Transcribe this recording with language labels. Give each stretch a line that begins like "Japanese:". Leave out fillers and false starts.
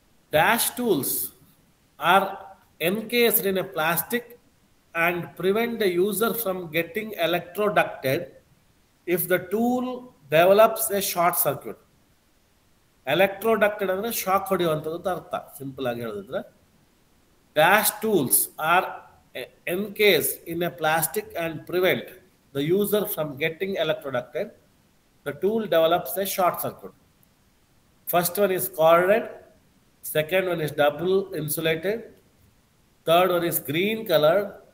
English: Dash tools are encased in a plastic and prevent the user from getting electrocuted if the tool develops a short circuit.
Kannada: Electrocuted ಅಂದ್ರೆ shock ಹೊಡೆಯುವಂಥದ್ದು ಅಂತ ಅರ್ಥ. Simple ಆಗಿ ಹೇಳಿದ್ರೆ
English: dash tools are encased in a plastic and prevent the user from getting electrocuted. The tool develops a short circuit. First one is corded. Second one is double insulated. Third one is green colored.